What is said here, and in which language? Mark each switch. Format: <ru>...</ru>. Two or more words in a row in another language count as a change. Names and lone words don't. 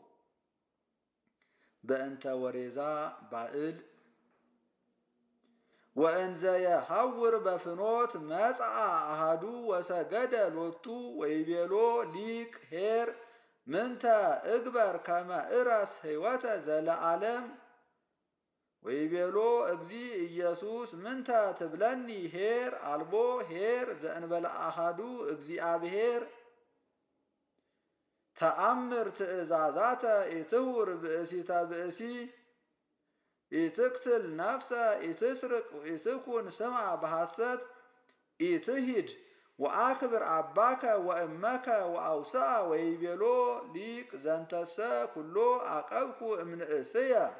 <gez>በእንተ ወሬዛ ባእል ወእንዘ የሐውር በፍኖት መጽአ አሃዱ ወሰገደ ሎቱ ወይቤሎ ሊቅ ኄር ምንተ እግበር ከመ እረስ ሕይወተ ዘለዓለም ወይቤሎ እግዚእ ኢየሱስ ምንተ ትብለኒ ኄር አልቦ ኄር ዘእንበለ አሃዱ እግዚአብሔር ተአምር ትእዛዛተ ኢትሁር ብእሲተ ብእሲ ኢትቅትል ነፍሰ ኢትስርቅ ኢትኩን ስምዐ በሐሰት ኢትሂድ ወአክብር አባከ ወእመከ ወአውስአ ወይቤሎ ሊቅ ዘንተሰ ኩሎ አቀብኩ እምንእስየ</gez>